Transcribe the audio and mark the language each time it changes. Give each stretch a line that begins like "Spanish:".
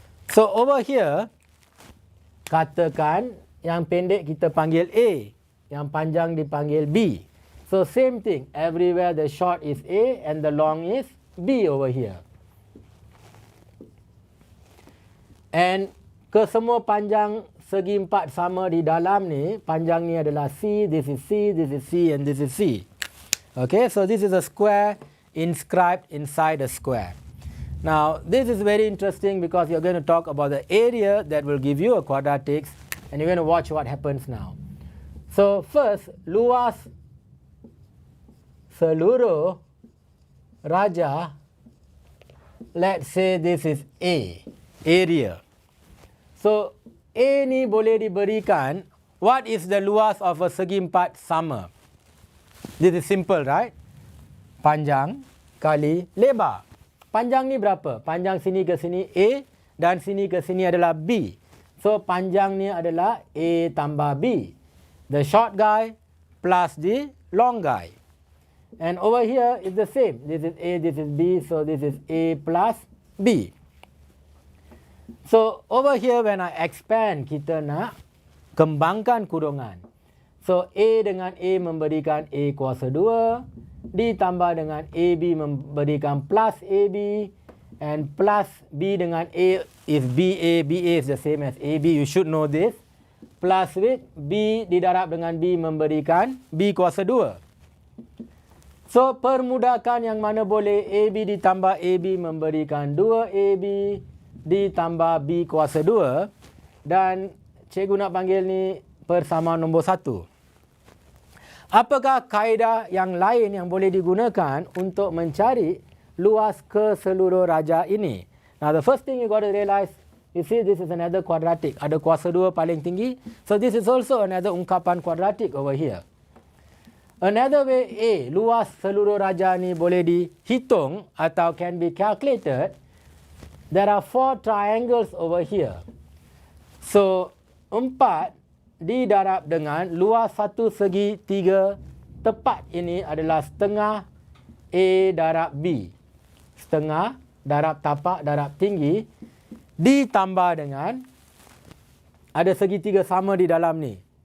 English: So over here,
Malay: katakan yang pendek kita panggil A, yang panjang dipanggil B.
English: So same thing, everywhere the short is A and the long is B over here.
Malay: And kesemua panjang segi empat sama di dalam ni, panjang ni adalah C,
English: this is C, this is C, and this is C. Okay, so this is a square inscribed inside a square. Now, this is very interesting because you're going to talk about the area that will give you a quadratics, and you're going to watch what happens now. So first,
Malay: luas seluruh raja,
English: let's say this is A, area. So
Malay: A ni boleh diberikan,
English: what is the luas of a segi empat sama? This is simple, right?
Malay: Panjang kali lebar. Panjang ni berapa? Panjang sini ke sini A dan sini ke sini adalah B. So panjang ni adalah A tambah B.
English: The short guy plus the long guy. And over here is the same. This is A, this is B, so this is A plus B. So over here when I expand,
Malay: kita nak kembangkan kurungan. So A dengan A memberikan A kuasa 2, ditambah dengan AB memberikan plus AB, and plus B dengan A is BA.
English: BA is the same as AB, you should know this. Plus with
Malay: B didarab dengan B memberikan B kuasa 2. So, permudakan yang mana boleh AB ditambah AB memberikan 2AB ditambah B kuasa 2. Dan cikgu nak panggil ni persamaan nombor 1. Apakah kaedah yang lain yang boleh digunakan untuk mencari luas keseluruh raja ini?
English: Now, the first thing you got to realize, you see this is another quadratic.
Malay: Ada kuasa 2 paling tinggi.
English: So, this is also another ungkapan quadratic over here.
Malay: Another way, A, luas seluruh raja ni boleh dihitung atau
English: can be calculated. There are 4 triangles over here.
Malay: So, 4 didarab dengan luas satu segi 3 tepat ini adalah setengah A darab B. Setengah darab tapak darab tinggi ditambah dengan ada segitiga sama di dalam ni.